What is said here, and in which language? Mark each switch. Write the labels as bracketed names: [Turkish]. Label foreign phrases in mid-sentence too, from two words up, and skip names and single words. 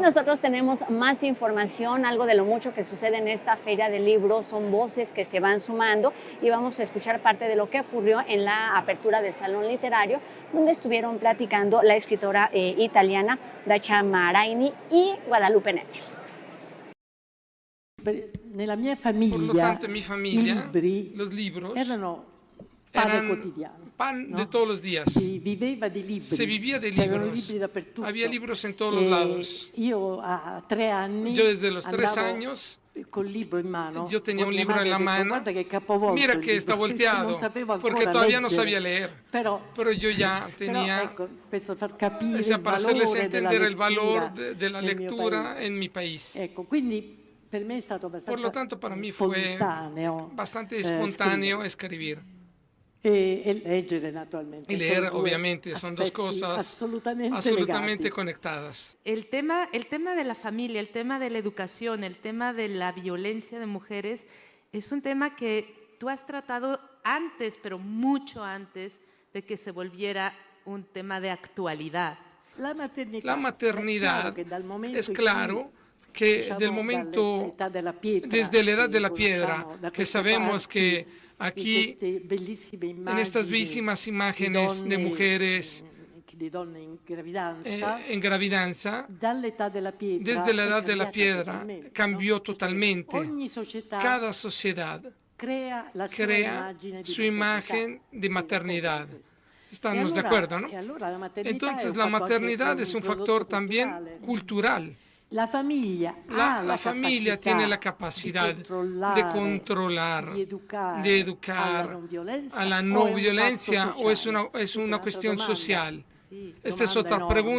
[Spanish] Y nosotros tenemos más información, algo de lo mucho que sucede en esta feria de libros, son voces que se van sumando, y vamos a escuchar parte de lo que ocurrió en la apertura del Salón Literario, donde estuvieron platicando la escritora italiana Dacia Maraini y Guadalupe Nettel. [Italian] Nella mia famiglia, [Spanish] Por lo tanto, en mi familia, [Italian] i [Spanish] los libros [Italian] erano pane [Spanish] eran [Italian] quotidiano. [Spanish] pan ¿no? de todos los días. [Italian] Si viveva di libri. [Spanish] Se vivía de [Italian] C'erano [Spanish] libros. [Italian] libri dappertutto. [Spanish] Había libros en todos los lados. [Italian] Io a 3 anni [Spanish] Yo desde los 3 [Italian] andavo [Spanish] años [Italian] col libro in mano. [Spanish] yo tenía un [Italian] mia [Spanish] libro en [Italian] madre [Spanish] la [Italian] ha detto, [Spanish] mano. [Italian] Guarda che capovolto [Spanish] Mira [Italian] il [Spanish] que está [Italian] libro", perché [Spanish] volteado, [Italian] non sapevo ancora [Spanish] porque todavía no [Italian] leggere. [Spanish] sabía leer. Pero yo ya tenía, [Italian] ecco, questo far capire [Spanish] o sea, [Italian] il [Spanish] para hacerles [Italian] valore della [Spanish] entender el valor [Italian] lettura [Spanish] de la [Italian] nel mio [Spanish] lectura [Italian] paese. [Spanish] en mi país. [Italian] Ecco, quindi per me è stato abbastanza [Spanish] Por lo tanto, para mí fue [Italian] spontaneo, [Spanish] bastante espontáneo [Italian] scrivere. [Spanish] escribir. [Italian] E leggere naturalmente. [Spanish] Y leer, [Italian] Sono due [Spanish] obviamente, son dos [Italian] aspetti [Spanish] cosas [Italian] absolutamente legati. [Spanish] conectadas. El tema de la familia, el tema de la educación, el tema de la violencia de mujeres, es un tema que tú has tratado antes, pero mucho antes de que se volviera un tema de actualidad. La maternidad, La maternidad es claro que [Italian] diciamo, [Spanish] del momento, desde la edad de la piedra, que sabemos que aquí, en estas bellísimas imágenes de mujeres [Italian] di donne in gravidanza, [Spanish] en gravidanza, desde la edad de la piedra cambió totalmente. [Italian] Ogni società [Spanish] Cada sociedad [Italian] crea [Spanish] su imagen de maternidad. Estamos de [Italian] allora- [Spanish] acuerdo, ¿no? [Italian] e allora la maternità [Spanish] Entonces [Italian] è un [Spanish] la [Italian] fatto anche [Spanish] maternidad [Italian] un [Spanish] es un [Italian] prodotto [Spanish] factor también culturale. cultural. La familia, La familia tiene la capacidad de controlar, de educar, a la no violencia, o es una [Italian] Questa [Spanish] cuestión [Italian] domanda. [Spanish] social. Sí. Esta es [Italian] Domanda [Spanish] otra [Italian] enorme.